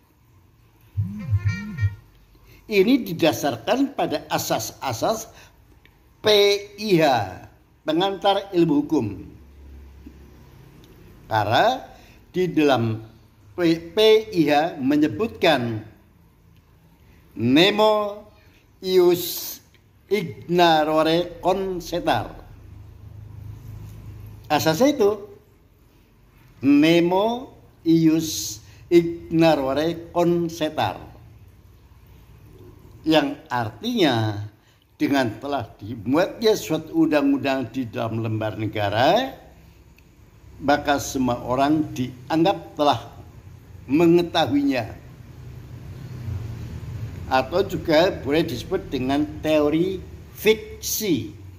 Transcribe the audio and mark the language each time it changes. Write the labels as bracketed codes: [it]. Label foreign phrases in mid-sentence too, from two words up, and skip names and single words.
[id] Ini didasarkan pada asas-asas PIH, pengantar ilmu hukum. Karena di dalam PIH menyebutkan [la] nemo ius ignorare consetar. [id] Asasnya itu [la] nemo ius ignorare consetar, [id] yang artinya dengan telah dibuatnya suatu undang-undang di dalam lembar negara, maka semua orang dianggap telah mengetahuinya, atau juga boleh disebut dengan teori fiksi.